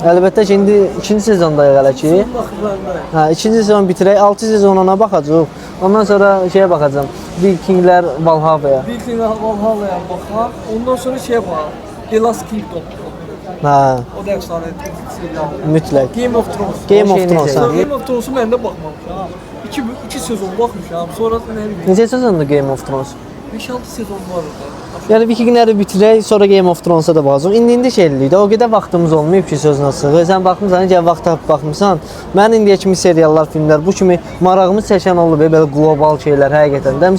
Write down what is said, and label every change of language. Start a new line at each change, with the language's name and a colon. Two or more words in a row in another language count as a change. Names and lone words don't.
Azerbaijani: Əlbəttə ki, indi ikinci sezondayıq hələ ki. Son vaxtlarında. Hə, ikinci sezon bitirək, 6 sezonuna baxacağıq. Ondan sonra şeyə baxacağam. Vikinglər Valhalla'ya. Vikinglər Valhalla'ya baxaq. Ondan sonra şeye bax. The Last Kingdom. Hə, O da efsane serial. mütləq. Game of Thrones. Game of Game Thrones. of hə. Thrones'u mən də baxmamışam. 2 sezon baxmışam. Sonra nə bileyim. Necə sezondur Game of Thrones? 5-6 sezon var orada. Yəni Vikingləri bitirək, sonra Game of Thrones-a da baxacağıq. İndi şey eləyik də, o qədər vaxtımız olmayıb ki, sözünə sığı. Sən baxmısan, necə vaxt tapıb baxmısan. Mən indiyə kimi seriallar, filmlər bu kimi marağımı çəkən olub, belə qlobal şeylər həqiqətən də.